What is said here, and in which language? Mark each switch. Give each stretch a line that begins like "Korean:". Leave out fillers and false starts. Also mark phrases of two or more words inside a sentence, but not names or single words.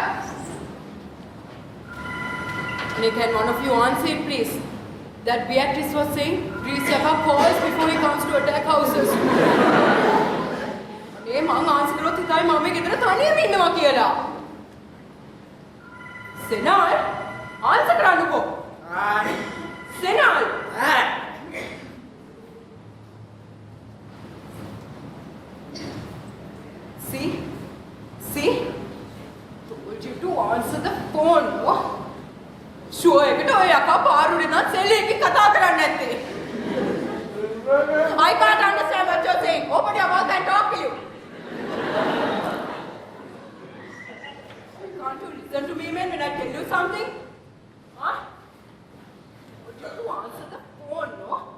English: Can one of you answer it, please? That Beatrice was saying, Greece Yaka calls before he comes to attack houses.
Sinhala: මේ මං answer කරොත් හිතයි මම ගෙදර තනියම ඉන්නවා කියලා. සෙනල් answer කරන්නකෝ. සෙනල්.
English: See? Told you to answer the phone. Sure,
Sinhala: එකට ඔය යකා පාරුනේ නම් සෙල් එකකින් කතා කරන්නේ නැත්තේ.
English: I can't understand what you're saying. Open your mouth and talk to you. Can't you listen to me, man, when I tell you something? Huh? Told you to answer the phone, no?